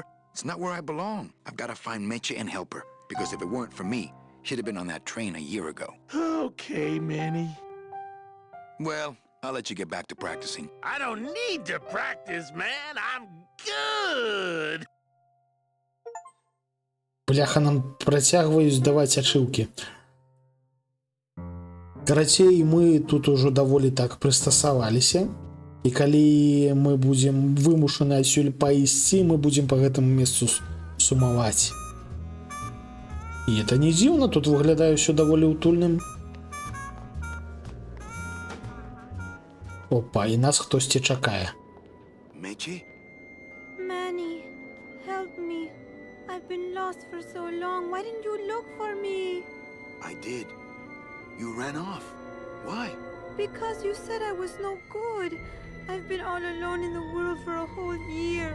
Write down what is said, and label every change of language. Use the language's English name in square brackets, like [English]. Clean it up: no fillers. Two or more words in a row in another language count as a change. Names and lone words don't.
[English] It's not where I belong. I've gotta find Meche and help her. Because if it weren't for me, she'd have been on that train a year ago. Okay, Manny. Well, I'll let you get back to practicing. I don't need to practice, man. I'm good. [Belarusian] Бляха, нам працягваюць даваць ачыўкі. Карацей, мы тут ужо даволі так прыстасаваліся. І калі мы будзем вымушаны адсюль пайсці, мы будзем па гэтаму месцу сумаваць. І это не дзіўна, тут выглядае ўсё даволі утульным. Опа, і нас хтосьці чакае. [English] Mechi? Manny, help me. I've been lost for so long. Why didn't you look for me? I did. You ran off. Why? Because you said I was no good. I've been all alone in the world for a whole year.